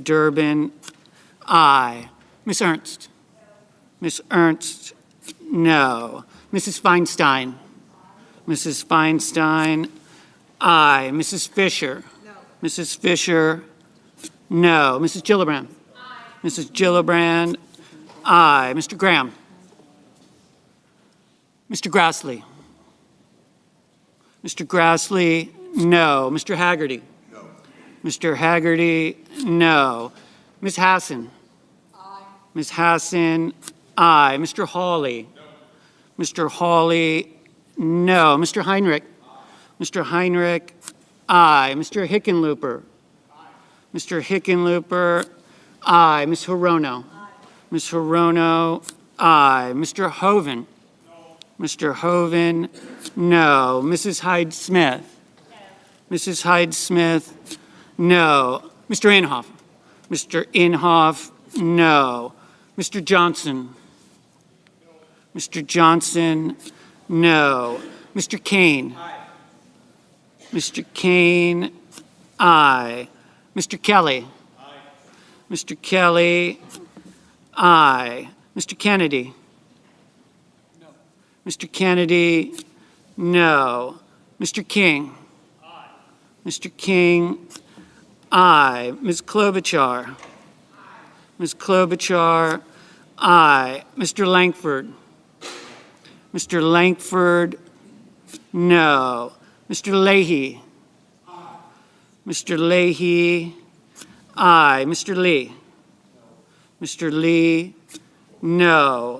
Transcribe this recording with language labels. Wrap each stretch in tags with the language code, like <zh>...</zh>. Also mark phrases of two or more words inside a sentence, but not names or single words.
<en>Durbin, aye. Ms. Ernst? Ms. Ernst, no. Mrs. Feinstein? Mrs. Feinstein, aye. Mrs. Fisher? No. Mrs. Fisher, no. Mrs. Gillibrand? Aye. Mrs. Gillibrand, aye. Mr. Graham? Mr. Grassley? Mr. Grassley, no. Mr. Haggerty? No. Mr. Haggerty, no. Ms. Hassan? Aye. Ms. Hassan, aye. Mr. Hawley? No. Mr. Hawley, no. Mr. Heinrich? Aye. Mr. Heinrich, aye. Mr. Hickenlooper? Aye. Mr. Hickenlooper, aye. Ms. Hirono? Aye. Ms. Hirono, aye. Mr. Hoven? No. Mr. Hoven, no. Mrs. Hyde-Smith? No. Mrs. Hyde-Smith, no. Mr. Inhofe? Mr. Inhofe, no. Mr. Johnson? No. Mr. Johnson, no. Mr. Kane? Aye. Mr. Kane, aye. Mr. Kelly? Aye. Mr. Kelly, aye. Mr. Kennedy? No. Mr. Kennedy, no. Mr. King? Aye. Mr. King, aye. Ms. Klobuchar? Aye. Ms. Klobuchar, aye. Mr. Langford? Mr. Langford, no. Mr. Leahy? Aye. Mr. Leahy, aye. Mr. Lee? No. Mr. Lee, no.</en>